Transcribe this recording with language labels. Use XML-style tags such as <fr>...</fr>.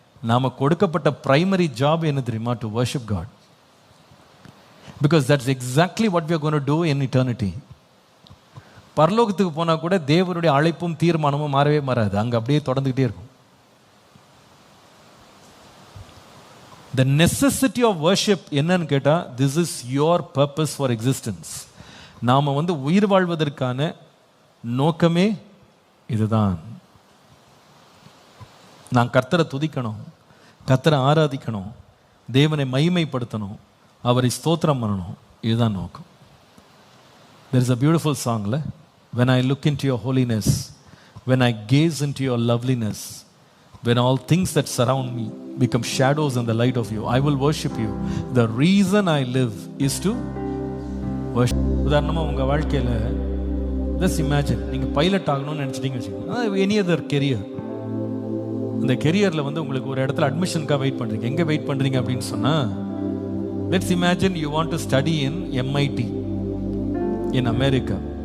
<ta>நாம் கொடுக்கப்பட்ட primary job என்ன தெரியுமா?</ta> <en>To worship God. Because that's exactly what we are going to do in eternity.</en> <ta>பரலோகத்துக்கு போனால் கூட தேவனுடைய அழைப்பும் தீர்மானமும் மாறவே மாறாது, அங்கே அப்படியே தொடர்ந்துகிட்டே இருக்கும்.</ta> <en>The necessity of worship</en> <ta>என்னன்னு கேட்டா,</ta> <en>this is your purpose for existence.</en> <ta>நாம வந்து உயிர் வாழ்வதற்கான நோக்கமே இதுதான். நான் கர்த்தரை துதிக்கணும், கர்த்தரை ஆராதிக்கணும், தேவனை மகிமைப்படுத்தணும், அவரை ஸ்தோத்திரம் பண்ணணும். இதுதான் நோக்கம்.</ta> <en>There is a beautiful song, when I look into your holiness, when I gaze into your loveliness, when all things that surround me become shadows in the light of you, I will worship you. The reason I live is to worship.</en> <ta>உதாரணமாக உங்கள் வாழ்க்கையில்</ta> <en>just imagine,</en> <ta>நீங்கள் pilot ஆகணும்னு நினச்சிட்டீங்க வச்சுக்கோங்க,</ta> <en>Any other career.</en> <ta>இந்த கெரியரில் வந்து உங்களுக்கு ஒரு இடத்துல அட்மிஷனுக்காக வெயிட் பண்ணுறீங்க. எங்கே வெயிட் பண்ணுறீங்க அப்படின்னு சொன்னால்,</ta> <en>Let's imagine you want to study in MIT in America.</en>